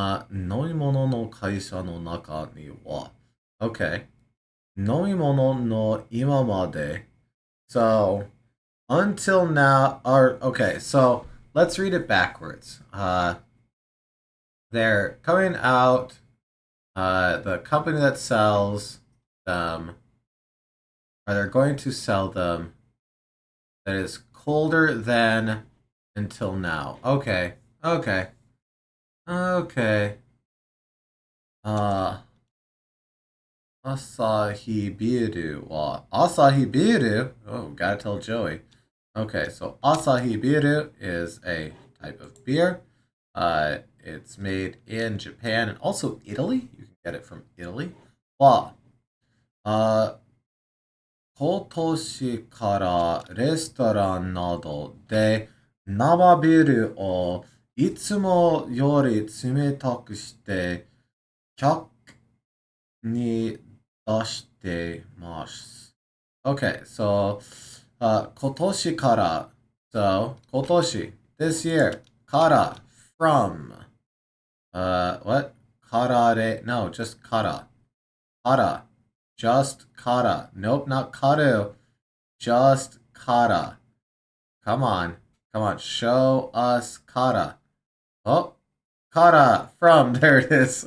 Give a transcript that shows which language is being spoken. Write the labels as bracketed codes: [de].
[ja] 飲み物の会社の中には Okay. 飲み物の今まで [en] So, until now, okay, so let's read it backwards. They're coming out, the company that sells them, or they're going to sell them, that is colder than until now. Okay, okay, okay. [ja] Asahi Biru wa Asahi Biru. [en] Oh, gotta tell Joey. Okay, so Asahi Biru is a type of beer. It's made in Japan and also Italy. You can get it from Italy. [ja] Wa. 今年からレストランなどで生ビールをいつもより冷たくして客に出してます。 [en] Okay, so [ja] 今年から [en] so 今年 this year から from what? からで no, just から just から nope, not karu, just から come on, show us から oh, から from, there it is.